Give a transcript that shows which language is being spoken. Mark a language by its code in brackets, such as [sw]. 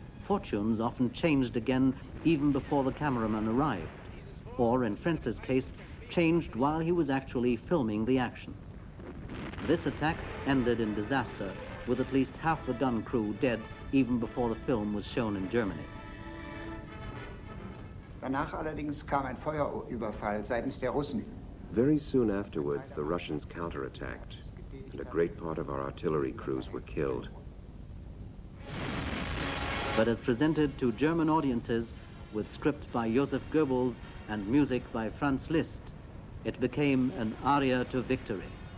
[en] Fortunes often changed again even before the cameraman arrived, or in Frentz's case, changed while he was actually filming the action. This attack ended in disaster, with at least half the gun crew dead even before the film was shown in Germany. [de] Danach allerdings kam ein Feuerüberfall seitens der Russen. [en] Very soon afterwards, the Russians counterattacked, and a great part of our artillery crews were killed. But as presented to German audiences, with script by Joseph Goebbels and music by Franz Liszt, it became an aria to victory.